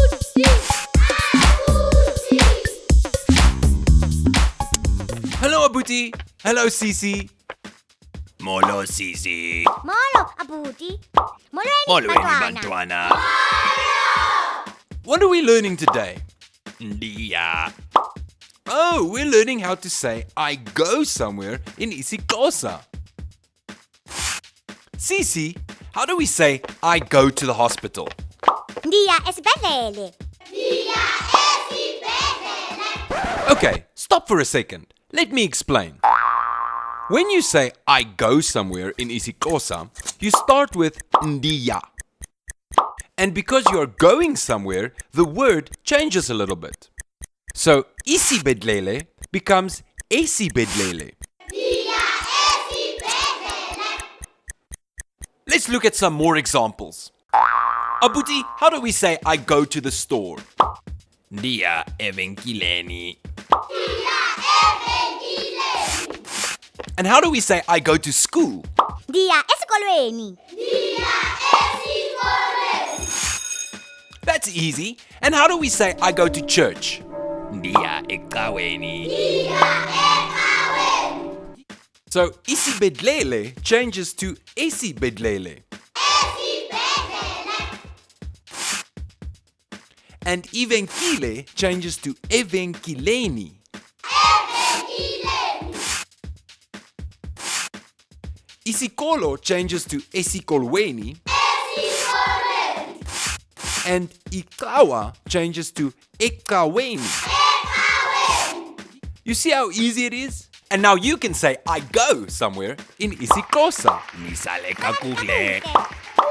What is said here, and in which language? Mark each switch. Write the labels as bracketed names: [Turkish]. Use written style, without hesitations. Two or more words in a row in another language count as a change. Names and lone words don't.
[English] Hello, Abuti. Hello, Sisi. [Xhosa] Molo, Sisi. Molo, Abuti. Molweni, bantwana. [English] What are we learning today? [Xhosa] Ndiya. [English] Oh, we're learning how to say I go somewhere in isiXhosa. Sisi, how do we say I go to the hospital? [Xhosa] Ndiya esibhedlele. [English] Okay, stop for a second. Let me explain. When you say I go somewhere in isiXhosa, you start with Ndiya. And because you're going somewhere, the word changes a little bit. So isibhedlele becomes esibhedlele. Let's look at some more examples. Abuti, how do we say I go to the store? [Xhosa] Ndiya evenkileni. [English] And how do we say I go to school? [Xhosa] Ndiya esikolweni. [English] That's easy. And how do we say I go to church? [Xhosa] Ndiya ecaweni. [English] So isibhedlele changes to esibhedlele. And ivenkile changes to evenkileni. Isikolo changes to esikolweni. And icawa changes to ecaweni. You see how easy it is? And now you can say I go somewhere in isiXhosa. [Xhosa] Nisale kakuhle.